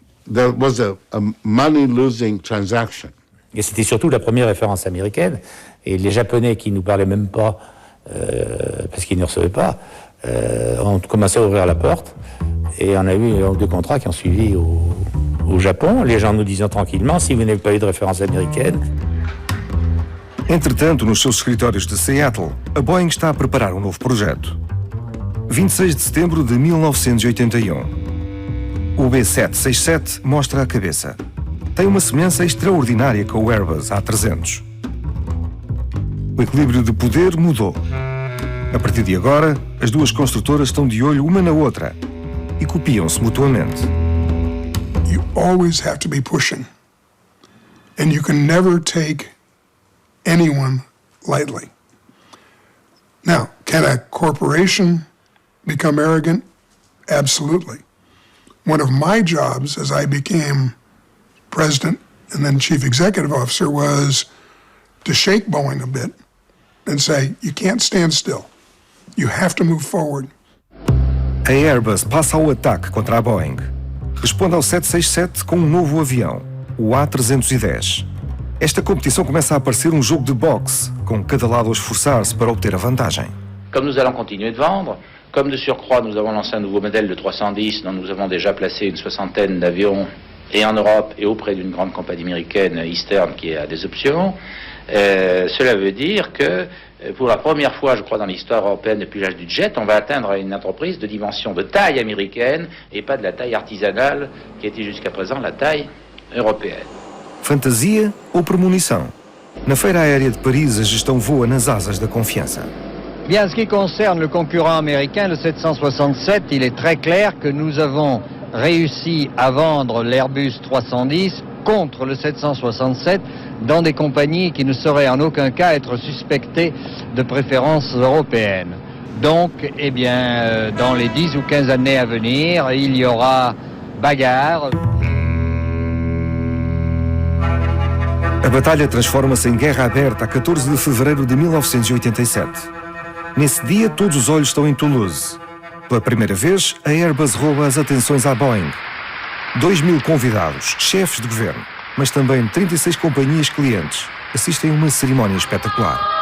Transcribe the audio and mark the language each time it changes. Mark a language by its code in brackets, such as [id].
[en] there was a money-losing transaction. [fr] Et c'était surtout la première référence américaine. Et les Japonais qui ne nous parlaient même pas, parce qu'ils ne recevaient pas, ont commencé à ouvrir la porte. Et on a eu deux contrats qui ont suivi au Japon. Les gens nous disaient tranquillement, si vous n'avez pas eu de référence américaine. [pt] Entretanto, nos seus escritórios de Seattle, a Boeing está a preparar um novo projeto. 26 de setembro de 1981. O B767 mostra a cabeça. Tem uma semelhança extraordinária com o Airbus A300. O equilíbrio de poder mudou. A partir de agora, as duas construtoras estão de olho uma na outra e copiam-se mutuamente. [en] You always have to be pushing. And you can never take anyone lightly. Now, can a corporation become arrogant? Absolutely. One of my jobs as I became president and then chief executive officer was to shake Boeing a bit and say, you can't stand still. You have to move forward. [pt] A Airbus passa ao ataque contra a Boeing. Responde ao 767 com um novo avião, o A310. Esta competição começa a parecer um jogo de boxe, com cada lado a esforçar-se para obter a vantagem. [fr] Comme nous allons continuer de vendre, comme de surcroît nous avons lancé un nouveau modèle de 310 dont nous avons déjà placé une soixantaine d'avions et en Europe et auprès d'une grande compagnie américaine, Eastern, qui a des options, cela veut dire que pour la première fois, je crois, dans l'histoire européenne depuis l'âge du jet, on va atteindre une entreprise de dimension de taille américaine et pas de la taille artisanale qui était jusqu'à présent la taille européenne. [pt] Fantasia ou premonição? Na Feira Aérea de Paris, a gestão voa nas asas da confiança. [fr] Bien, en ce qui concerne le concurrent américain, le 767, il est très clair que nous avons réussi à vendre l'Airbus 310 contre le 767 dans des compagnies qui ne sauraient en aucun cas être suspectées de préférences européennes. Donc, eh bien, dans les 10 ou 15 années à venir, il y aura bagarre. [pt] A batalha transforma-se em guerra aberta a 14 de fevereiro de 1987. Nesse dia, todos os olhos estão em Toulouse. Pela primeira vez, a Airbus rouba as atenções à Boeing. 2.000 convidados, chefes de governo, mas também 36 companhias clientes, assistem a uma cerimónia espetacular.